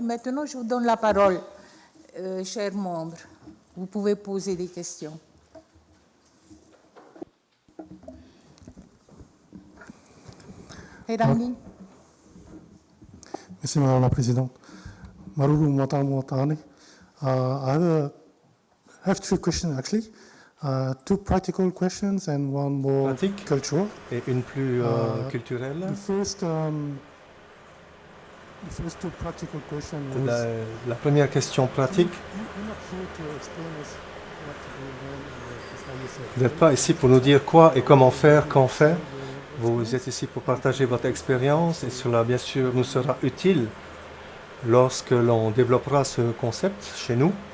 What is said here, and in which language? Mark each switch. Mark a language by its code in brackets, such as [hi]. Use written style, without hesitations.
[fr] Maintenant, je vous donne la parole, chers membres. Vous pouvez poser des questions. Ramli. Merci Madame la Présidente. Marulu Matamwatane. [en] I have three questions actually. Two practical questions and one more [fr] Pratique. [en] cultural. [fr] Et une plus culturelle. [en] The first two practical questions was [fr] La première question pratique. [en] you're not here to explain us what to do when is how you say. [fr] Vous n'êtes pas ici pour nous dire quoi et comment faire, quand faire. Vous êtes ici pour partager votre expérience et cela, bien sûr, nous sera utile lorsque l'on développera ce concept chez nous.